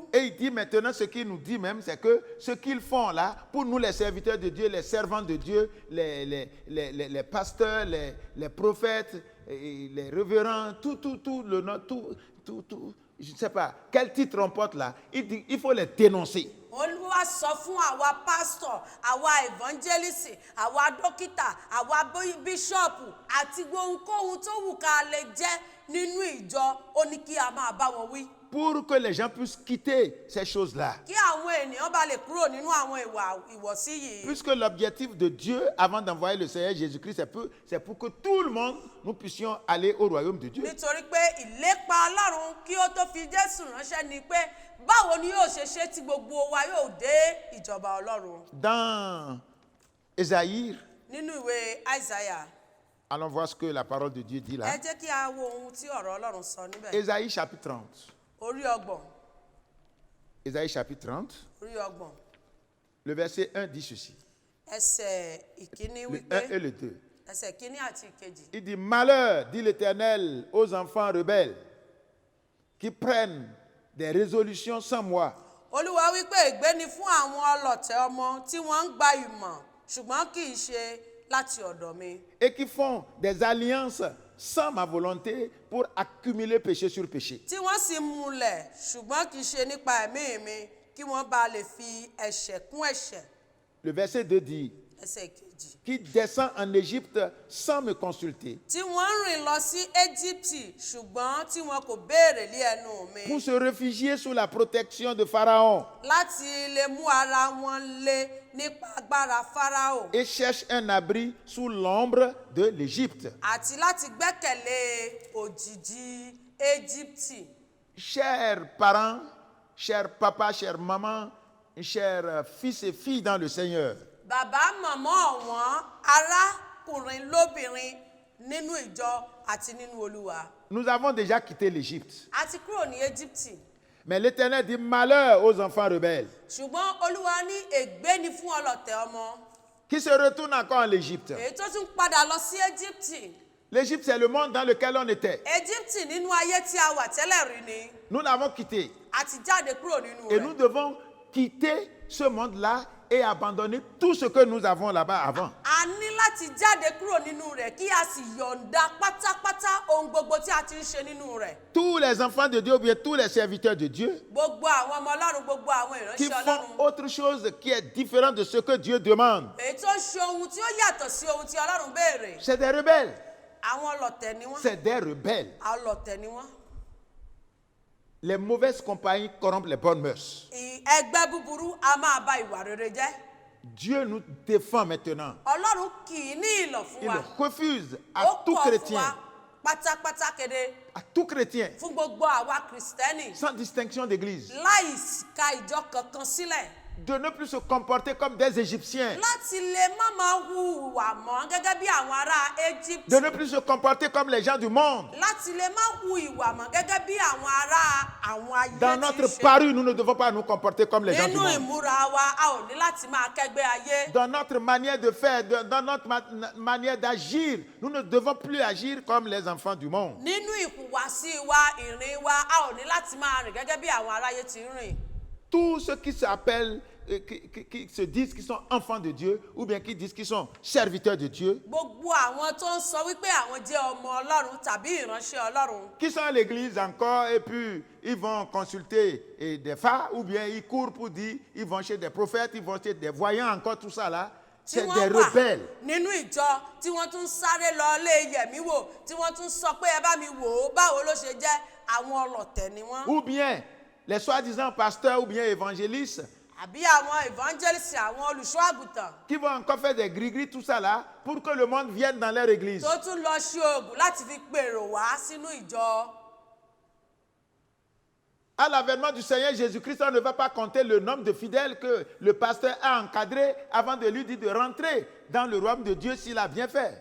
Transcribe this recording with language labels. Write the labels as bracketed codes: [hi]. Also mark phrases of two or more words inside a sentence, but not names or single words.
[fr] Et il dit maintenant, ce qu'il nous dit même, c'est que ce qu'ils font là, pour nous les serviteurs de Dieu, les servants de Dieu, les pasteurs, les prophètes, les révérends, tout, je ne sais pas, quel titre on porte là, il dit il faut les dénoncer. [yo] Olúwa sọ fún àwa pásítọ̀, àwa evangelist, àwa dókítà, àwa bíṣọ̀pù àti ohunkóhun tó wù ká lè jẹ́ nínú ìjọ, ó ní kí a máa bá wọn wí. [fr] Pour que les gens puissent quitter ces choses-là. [yo] Kí àwọn ènìyàn bá lè kúrò nínú àwọn ìwọ̀sí yìí. [fr] Puisque l'objectif de Dieu, avant d'envoyer le Seigneur Jésus-Christ, c'est pour que tout le monde, nous puissions aller au royaume de Dieu. [yo] Nítorí pé ìlépa Ọlọ́run kí ó tó fi Jésù ránṣẹ́ ni pé báwo ni yóò ṣe ṣe tí gbogbo wa yóò dé ìjọba Ọlọ́run. [fr] Dans Ésaïe, [yo] Nínú ìwé Àìsáyà. [fr] allons voir ce que la parole de Dieu dit là. [yo] Ẹ jẹ́ kí a wo ohun tí ọ̀rọ̀ Ọlọ́run sọ níbẹ̀. [fr] Ésaïe chapitre 30. [yo] Orí ọgbọ̀n. [fr] Ésaïe chapitre 30. [yo] Orí ọgbọ̀n. [fr] Le verset 1 dit ceci. [yo] Ẹsẹ̀ ìkíní [fr] Le [yo] wípé. [fr] 1 et le 2. [yo] Ẹsẹ̀ ìkíní àti ìkejì. [fr] Il dit, malheur, dit l'Éternel, aux enfants rebelles qui prennent des résolutions sans moi. [yo] Olúwa wípé ègbé ni fún àwọn ọlọ̀tẹ̀ ọmọ tí wọ́n ń gba ìmọ̀ ṣùgbọ́n kì í ṣe láti ọ̀dọ̀ mi. [fr] Et qui font des alliances sans ma volonté pour accumuler péché sur péché. [yo] Tí wọ́n sì múlẹ̀ ṣùgbọ́n kì í ṣe nípa ẹ̀mí mi kí wọ́n bá lè fi ẹ̀ṣẹ̀ kún ẹ̀ṣẹ̀. [fr] Le verset 2 dit, [yo] Ẹsẹ̀ ìkejì. [fr] qui descend en Égypte sans me consulter, [yo] Tí wọ́n rìn lọ sí Éjíptì ṣùgbọ́n tí wọn kò béèrè lé ẹnu mi. [fr] pour se réfugier sous la protection de Pharaon, [yo] Láti lè mú ara wọn lé nípa agbára Fáráò. [fr] et cherche un abri sous l'ombre de l'Égypte. [yo] Àti láti gbẹ́kẹ̀lé òjìji Éjíptì. [fr] Chers parents, chers papas, chers mamans, chers fils et filles dans le Seigneur, [yo] Bàbá màmá ọ̀wọ́n arákùnrin lóbìnrin nínú ìjọ àti nínú Olúwa. [fr] nous avons déjà quitté l'Égypte. [yo] A ti kúrò ní Éjíptì. [fr] Mais l'Éternel dit malheur aux enfants rebelles [yo] Ṣùgbọ́n Olúwa ní ègbé ni fún ọlọ̀tẹ̀ ọmọ. [fr] qui se retournent encore en Égypte. [yo] Èyí tó tún padà lọ sí Éjíptì. [fr] L'Égypte, c'est le monde dans lequel on était. [yo] Éjíptì nínú ayé tí a wà tẹ́lẹ̀ rí ni. [fr] Nous l'avons quitté. [yo] A ti jáde kúrò nínú [fr] Et nous [yo] rẹ̀. [fr] devons quitter ce monde-là et abandonner tout ce que nous avons là-bas avant. [yo] A ní láti jáde kúrò nínú rẹ̀ kí a sì yọ̀ǹda pátápátá ohun gbogbo tí a ti ń ṣe nínú rẹ̀. [fr] Tous les enfants de Dieu, ou bien tous les serviteurs de Dieu, [yo] Gbogbo àwọn ọmọ Ọlọ́run, gbogbo àwọn [fr] qui [yo] ìránṣẹ́ [fr] font [yo] Ọlọ́run. [fr] autre chose qui est différent de ce que Dieu demande. [yo] Èyí tó ń ṣe ohun tí ó yàtọ̀ sí ohun tí Ọlọ́run béèrè. [fr] C'est des rebelles. [yo] Àwọn ọlọ̀tẹ̀ ni wọ́n. [fr] C'est des rebelles. [yo] Ọlọ̀tẹ̀ ni wọ́n. [fr] Les mauvaises compagnies corrompent les bonnes mœurs. [yo] Ẹgbẹ́ búburú a máa ba ìwà rere jẹ́. [fr] Dieu nous défend maintenant. [yo] Ọlọ́run kì í ní ìlọ̀ fún [fr] Il [yo] wa. [fr] refuse [yo] Ó [fr] à tout [yo] kọ̀ fún [fr] chrétien, [yo] wa pátápátá kéde [fr] à tout chrétien, [yo] fún gbogbo àwa Kìrìsìtẹ́nì [fr] sans distinction d'église, [yo] láì ka ìjọ kankan sílẹ̀. [fr] de ne plus se comporter comme des Égyptiens, [yo] láti lè má máa hùwà mọ́ gẹ́gẹ́ bí àwọn ará Egypt. [fr] de ne plus se comporter comme les gens du monde. [yo] láti lè má hu ìwà mọ́ gẹ́gẹ́ bí àwọn ará àwọn ayé [fr] Dans [yo] ti [fr] notre [yo] ṣe. [fr] parure, nous ne devons pas nous comporter comme les gens du [yo] nínú [fr] monde. [yo] ìmúra wa a ò ní láti máa kẹ́gbẹ́ ayé. [fr] Dans notre manière de faire, dans notre manière d'agir, nous ne devons plus agir comme les enfants du monde. [yo] nínú ìhùwàsí wa ìrìn wa a ò ní láti máa rìn gẹ́gẹ́ bí àwọn aráyé ti ń rìn. [fr] Tous ceux qui s'appellent, qui se disent qu'ils sont enfants de Dieu, ou bien qui disent qu'ils sont serviteurs de Dieu, [yo] gbogbo àwọn tó ń sọ wípé àwọn jẹ́ ọmọ Ọlọ́run tàbí ìránṣẹ́ Ọlọ́run. [fr] qui sont à l'église encore, et puis ils vont consulter des femmes, ou bien ils courent pour dire, ils vont chez des prophètes, ils vont chez des voyants, encore tout ça là, [yo] tí [fr] c'est des [yo] wọ́n wà [fr] rebelles. [yo] nínú ìjọ tí wọ́n tún sáré lọ lé yẹ̀mí wò tí wọ́n tún sọ pé ẹ bá mi wò ó báwo ló ṣe jẹ́ àwọn ọlọ̀tẹ̀ ni wọ́n. [fr] Ou bien les soi-disant pasteurs ou bien évangélistes [yo] àbí àwọn evangelist àwọn olùṣọ́ àgùntàn [fr] qui vont encore faire des gris-gris, tout ça là, pour que le monde vienne dans leur église. [yo] tó tún lọ ṣe oògùn láti fi pèrò wá sínú ìjọ. [fr] À l'avènement du Seigneur Jésus-Christ, on ne va pas compter le nombre de fidèles que le pasteur a encadré avant de lui dire de rentrer dans le royaume de Dieu s'il a bien fait.